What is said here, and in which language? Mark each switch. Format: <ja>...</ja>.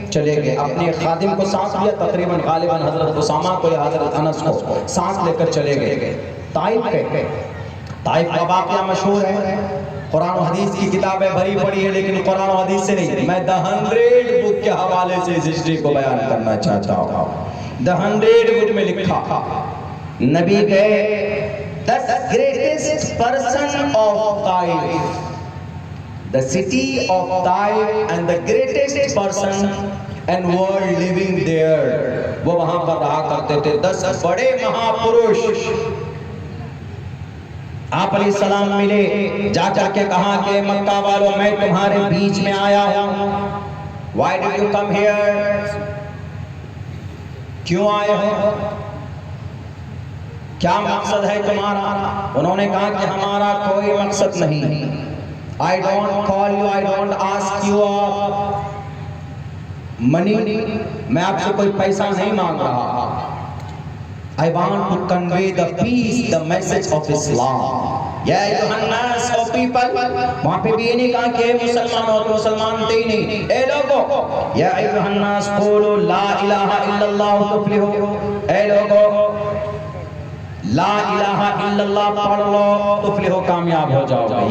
<ur>چلے گئے, اپنے خادم کو ساتھ لیا, تقریباً غالباً حضرت اسامہ کو یا حضرت انس کو ساتھ لے کر چلے گئے. طائف گئے. طائف کا واقعہ مشہور ہے, قرآن و حدیث کی کتابیں بھری پڑی ہے, لیکن قرآن و حدیث سے نہیں. میں The 100 بک کے حوالے سے اس ہسٹری کو بیان کرنا چاہتا ہوں.</ur> <en>The 100</en> <ur>بک میں لکھا, نبی گئے,</ur> <en>the greatest person of Taif, the city of Taif and the greatest person and world living there,</en> <ur>وہ وہاں پر رہا کرتے تھے. 10 بڑے مہاپرش آپ علیہ السلام ملے, جا کر کے کہا کہ مکہ والوں, میں تمہارے بیچ میں آیا ہوں.</ur> <en>Why did you come here?</en> <ur>کیوں آئے ہو؟ کیا مقصد ہے تمہارا؟ انہوں نے کہا کہ ہمارا کوئی مقصد نہیں.</ur> <en>I don't call you, I don't ask you money.</en> <ur>میں آپ سے کوئی پیسہ نہیں مانگ رہا.</ur> <en>I want to convey the peace, the message of Islam.</en> <ar>یا ایھا الناس</ar> <en>O people.</en> <ur>وہاں پہ بھی یہ نہیں کہا کہ مسلمان ہو تو مسلمان تھے ہی نہیں. اے لوگو</ur> <ar>یا ایھا الناس قولوا لا الہ الا اللہ تفلحوا.</ar> <ur>اے لوگو</ur> <ar>لا الہ الا اللہ</ar> <ur>پڑھ لو</ur> <ar>تفلحوا،</ar> <ur>کامیاب ہو جاؤ گے.</ur>